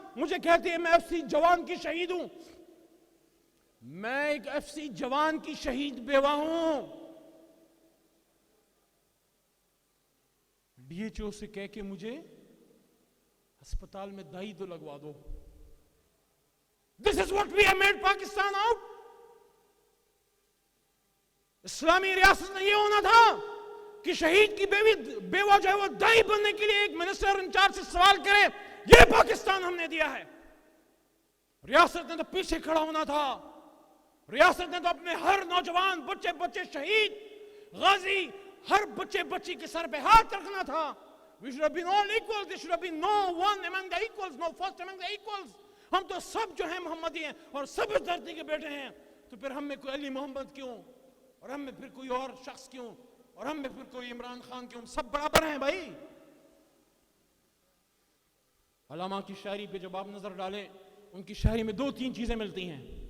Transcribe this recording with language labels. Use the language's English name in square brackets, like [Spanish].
[Urdu] مجھے کہتے ہیں میں ایف سی جوان کی شہید ہوں. میں ایک ایف سی جوان کی شہید بیوہ ہوں. ڈی ایچ او سے کہہ کے مجھے ہسپتال میں دائی تو لگوا دو. [English] This is what we have made Pakistan out. [Urdu] اسلامی ریاست میں یہ ہونا تھا کہ شہید کی بیوہ جو ہے وہ دائی بننے کے لیے ایک منسٹر انچارج سے سوال کرے. یہ پاکستان ہم نے دیا ہے. ریاست نے تو پیچھے کھڑا ہونا تھا. ریاست نے تو اپنے ہر نوجوان بچے شہید غازی، ہر بچی کے سر پہ ہاتھ رکھنا تھا. [English] We should have been all equals. There should have been no one among the equals, no first among the equals. [Urdu] ہم تو سب جو ہیں محمدی ہیں اور سب اس دھرتی کے بیٹے ہیں. تو پھر ہم میں کوئی علی محمد کیوں، اور ہم میں پھر کوئی اور شخص کیوں، اور ہم میں پھر کوئی عمران خان کیوں؟ سب برابر ہیں بھائی. علامہ کی شاعری پہ جب آپ نظر ڈالیں، ان کی شاعری میں 2-3 چیزیں ملتی ہیں.